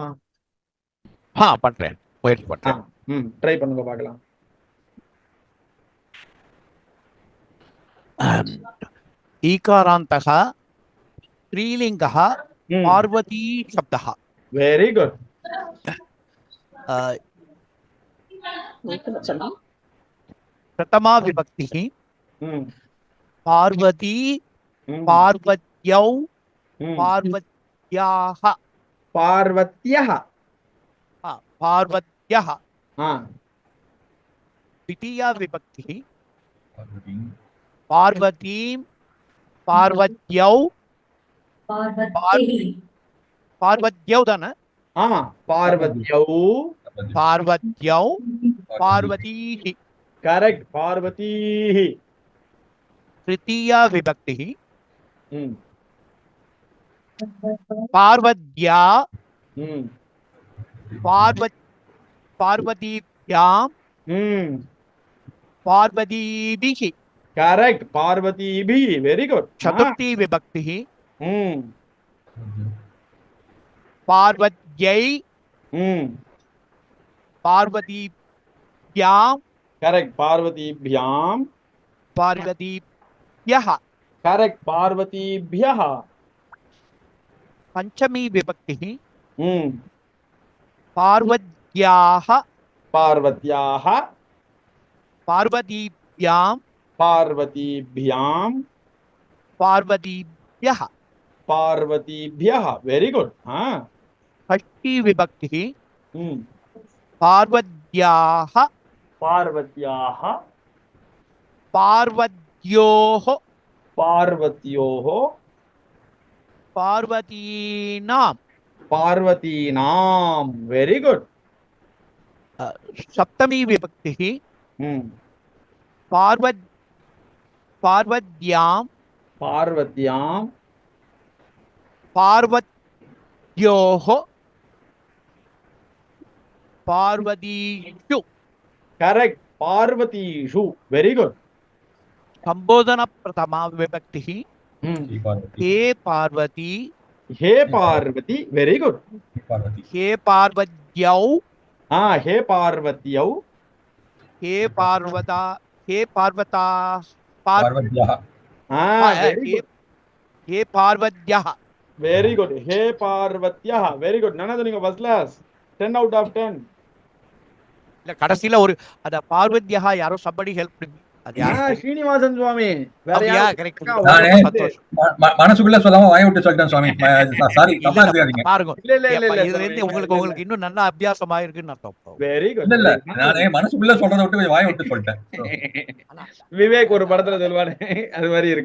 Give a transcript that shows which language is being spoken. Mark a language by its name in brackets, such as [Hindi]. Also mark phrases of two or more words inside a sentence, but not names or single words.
[Tamil] பண்றேன், முயற்சி பண்றேன். ட்ரை பண்ணுங்க பார்க்கலாம். [Sanskrit] ईकारान्तः स्त्रीलिङ्गः पार्वती शब्दः. [English] very good. [Sanskrit] प्रथमा विभक्ति पार्वती पार्वत्यौ पार्वत्याः पार्वत्यः पार्वत्यः द्वितीया विभक्ति पार्वतीं पार्वत्यौ பார்வத்யௌ தானே? [Tamil] ஆமா, பார்வத்யௌ. [Sanskrit] पार्वत्यौ पार्वत्यः. [English] கரெக்ட், பார்வதீஹி. [Sanskrit] तृतीया विभक्तिः ம் पार्वत्या ம் पार्वतीभ्यां ம் पार्वतीभिः. [English] கரெக்ட், பார்வதீபி. very good. [Sanskrit] चतुर्थी विभक्तिः ம் पार्वत्यै ம் पार्वतीभ्यां [English] கரெக்ட், பார்வதீபியாம். [Sanskrit] पार्वतीभ्यः. [English] கரெக்ட், பார்வதீபியः. [Sanskrit] पंचमी विभक्तिः ம் पार्वत्याः पार्वत्याः पार्वतीभ्यां पार्वतीभ्याम् पार्वतीभ्यः. [English] பார்வதீபியः. very good. [Sanskrit] षष्ठी विभक्तिः ம் पार्वत्याः पार्वत्याः पार्वत्योः पार्वत्योः पार्वतीनां. [English] பார்வதீனாம். very good. [Sanskrit] सप्तमी विभक्तिः ம் पार्वत्यां पार्वत्याम् पार्वत्योः पार्वतीषु. [English] கரெக்ட், பார்வதீஷு. very good. [Sanskrit] संबोधन प्रथमा विभक्तिः ம் हे पार्वती हे पार्वती. [English] very good. [Sanskrit] हे पार्वत्यौ ஹே पार्वत्यौ. हे पार्वता हे पार्वता पार्वत्या. हे पार्वत्यः. [English] very good. [Sanskrit] हे पार्वत्या. [English] very good. [Tamil] நனது நீங்க [English] first class [Tamil] 10 [English] out of 10. [Tamil] இல்ல கடைசில ஒரு அத பார்வத்யா யாரோ [English] somebody help me. [Tamil] அது யாரு? ஸ்ரீனிவாசன் சுவாமி. வேற அப்படியா? யாரும் correct. நானே சந்தோஷம். மனசுக்குள்ள சொல்லாம வாய விட்டு சொல்லிட்டேன் சுவாமி. சாரி, தப்பா எடுத்துக்காதீங்க. பாருங்க. இல்ல இல்ல இல்ல இல்ல இதுல இருந்து உங்களுக்கு இன்னும் நல்ல அபியாசம் ஆயிருக்குன்னு அர்த்தம். [English] very good. [Tamil] இல்ல நானே மனசுக்குள்ள சொல்றதை விட்டு கொஞ்சம் வாய விட்டு சொல்லிட்டேன். விவேக் ஒரு படத்துல சொல்வானே அது மாதிரி இருக்கு.